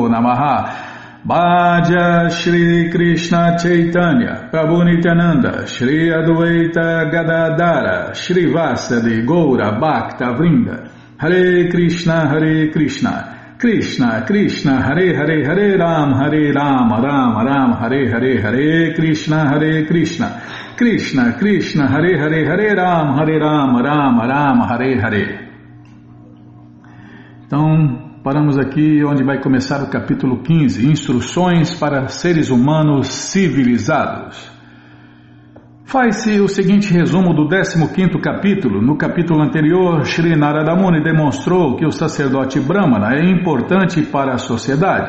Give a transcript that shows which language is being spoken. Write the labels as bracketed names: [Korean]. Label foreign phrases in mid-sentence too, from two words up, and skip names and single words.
[Sanskrit] नमः भज श्री कृष्ण चैतन्य प्रभु नित्यानन्द श्री अद्वैत गदाधर श्री वासादि गौर भक्त वृन्द हरे कृष्ण कृष्ण कृष्ण हरे हरे हरे राम राम राम हरे हरे हरे कृष्ण कृष्ण कृष्ण हरे हरे हरे राम राम राम हरे हरे. [Portuguese] Então paramos aqui onde vai começar o capítulo 15, Instruções para Seres Humanos Civilizados. Faz-se o seguinte resumo do 15º capítulo. No capítulo anterior, Shri Narada Muni demonstrou que o sacerdote Brahmana é importante para a sociedade.